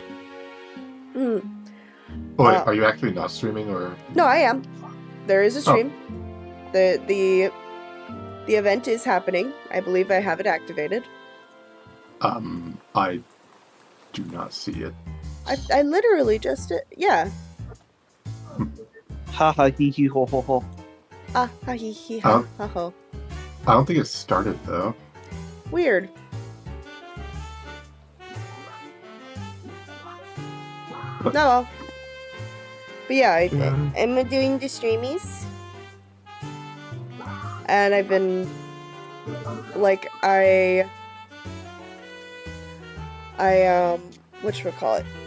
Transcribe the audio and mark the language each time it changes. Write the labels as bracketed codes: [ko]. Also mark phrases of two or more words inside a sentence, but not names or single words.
[en] Oh, wait, are you actually not streaming, or? No, I am. There is a stream. The event is happening. I believe I have it activated. I do not see it. I literally just yeah. Ha ha hee hee ho ho ho. Ah ha hee hee ha ha ho. I don't think it started though. Weird. No. But yeah, I'm doing the streamies. And I've been like whatchamacallit?